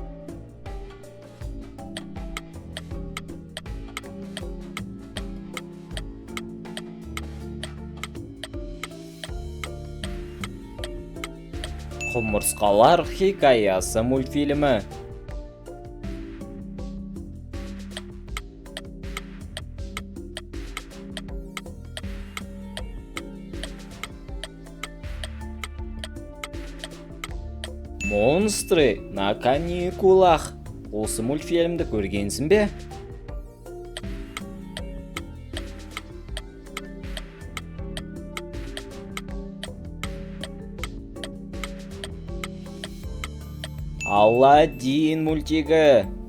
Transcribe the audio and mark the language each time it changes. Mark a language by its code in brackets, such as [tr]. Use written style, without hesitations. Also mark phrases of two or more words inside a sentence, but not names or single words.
[kk] Құмырсқалар хикаясы мультфильмі. Монстры на каникулах. Осы мультфильмді көргенсің бе? Аладдин мультигі.